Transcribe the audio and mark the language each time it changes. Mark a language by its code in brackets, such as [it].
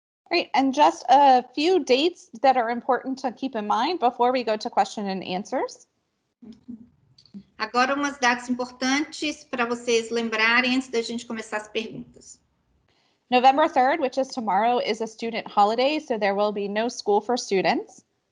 [en] Great, and just a few dates that are important to keep in mind before we go to question and answers. [pt] Agora, umas datas importantes para vocês lembrarem antes da gente começar as perguntas. [en] November 3rd, which is tomorrow, is a student holiday, so there will be no school for students.